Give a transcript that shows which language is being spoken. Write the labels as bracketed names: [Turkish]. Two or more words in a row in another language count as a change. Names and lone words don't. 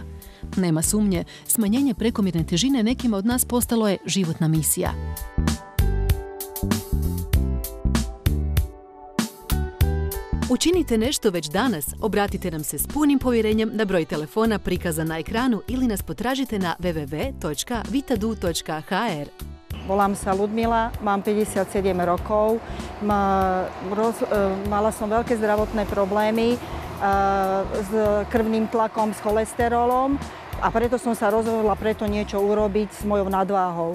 [Croatian] Nema sumnje, smanjenje prekomjerne težine nekima od nas postalo je životna misija. Učinite nešto već danas, obratite nam se s punim povjerenjem na broj telefona prikazan na ekranu ili nas potražite na www.vitadu.hr. [Slovak] Volám sa Ludmila, mám 57 rokov, mala som veľké zdravotné problémy s krvným tlakom, s cholesterolom a preto som sa rozhodla niečo urobiť s mojou nadváhou.